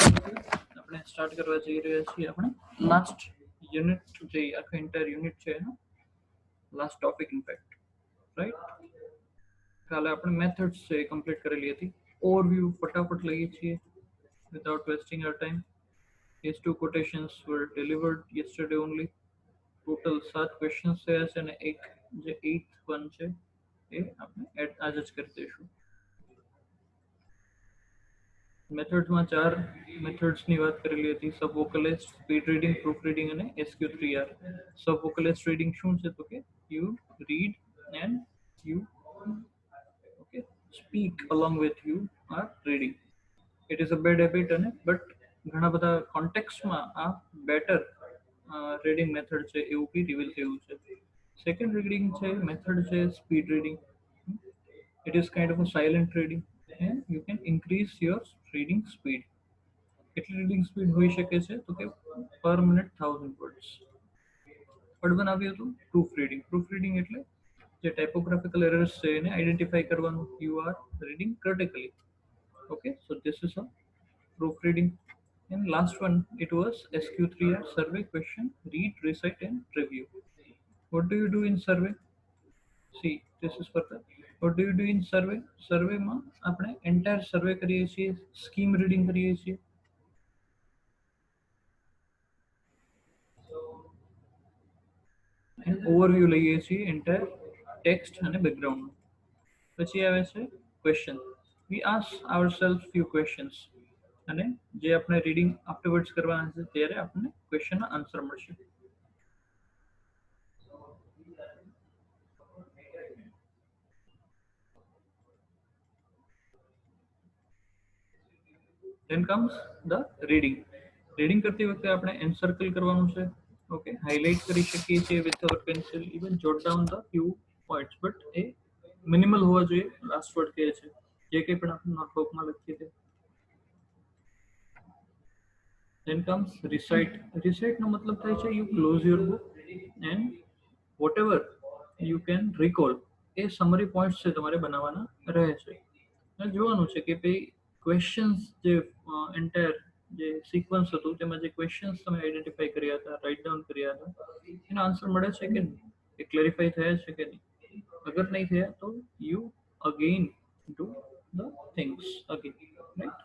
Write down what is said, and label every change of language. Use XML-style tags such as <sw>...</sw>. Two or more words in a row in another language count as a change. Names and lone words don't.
<gu>આપણે સ્ટાર્ટ કરવા જઈ રહ્યા છીએ આપણે</gu> <en>last unit</en> <gu>જે આખા</gu> <en>entire unit</en> <gu>છે એનો</gu> <en>last topic in fact,</en> <gu>રાઈટ? કાલે આપણે મેથડ્સ છે કમ્પ્લીટ કરેલી હતી. ઓવરવ્યૂ ફટાફટ લઈએ છીએ</gu> <en>without wasting our time. These two quotations were delivered yesterday only. Total 7 questions</en> <gu>થયા છે અને એક જે</gu> <en>8th one</en> <gu>છે એ આપણે આજે જ કરી દઈશું. મેથડ્સમાં 4 મેથડ્સની વાત કરેલી હતી:</gu> <en>sub vocalist, speed reading, proof reading</en> <gu>અને SQ3R.</gu> <en>sub vocalist reading</en> <gu>શું છે? તો કે</gu> <en>you read and you okay speak along with you are reading. it is a bad habit</en> <gu>અને બટ ઘણા બધા કોન્ટેક્સ્ટમાં આ</gu> <en>better reading method</en> <gu>છે એવું બી રિવીલ થયું છે.</gu> <en>second reading</en> <gu>છે મેથડ છે</gu> <en>speed reading. it is kind of a silent reading and you can increase your reading speed.</en> <gu>કેટલી</gu> <en>reading speed</en> <gu>હોઈ શકે છે? તો કે</gu> <en>per minute 1000 words. third one</en> <gu>આવ્યું હતું</gu> <en>proof reading. proof reading</en> <gu>એટલે જે</gu> <en>typographical errors</en> <gu>છે એને આઈડેન્ટિફાઈ કરવાનું.</gu> <en>you are reading critically. Okay, so this is a proofreading. And last one, it was SQ3R survey question: read, recite, and review. What do you do in survey? See, this is for the what do you do in survey?</en> <gu>Survey માં આપણે</gu> <en>entire survey</en> <gu>કરીએ છીએ,</gu> <en>scheme reading</en> <gu>કરીએ છીએ.</gu> <en>And overview</en> <gu>લઈએ છીએ</gu> <en>entire text</en> <gu>અને background. પછી આવે છે question.</gu> <en>We ask ourselves few questions</en> <gu>અને જે આપણે</gu> <en>reading afterwards</en> <gu>કરવાના છે ત્યારે આપણને ક્વેશ્ચનનો આન્સર મળશે.</gu> <en>Then comes the reading.</en> <gu>રીડિંગ કરતી વખતે આપણે એન્સર્કલ કરવાનું છે. ઓકે, હાઇલાઇટ કરી શકીએ છીએ</gu> <en>with our pencil, even jot down the few points, but</en> <gu>એ મિનિમલ હોવા જોઈએ.</gu> <en>last word</en> <gu>કહે છે જે કંઈ પણ આપણે નોટબુકમાં લખીએ છીએ.</gu> <en>Then comes recite.</en> <gu>Recite નો મતલબ થાય છે</gu> <en>you close your book and whatever you can recall</en> <gu>એ</gu> <en>summary points</en> <gu>છે તમારે બનાવવાના રહે છે. અને જોવાનું છે કે ભાઈ ક્વેશ્ચન્સ જે એન્ટાયર જે સિક્વન્સ હતું તેમાં જે ક્વેશ્ચન્સ તમે આઈડેન્ટિફાઈ કર્યા હતા,</gu> <en>write down</en> <gu>કર્યા હતા, એનો આન્સર મળે છે કે નહીં, એ ક્લેરિફાઈ થયા છે કે નહીં. અગર નહીં થયા તો</gu> <en>you again do the things again, right?</en>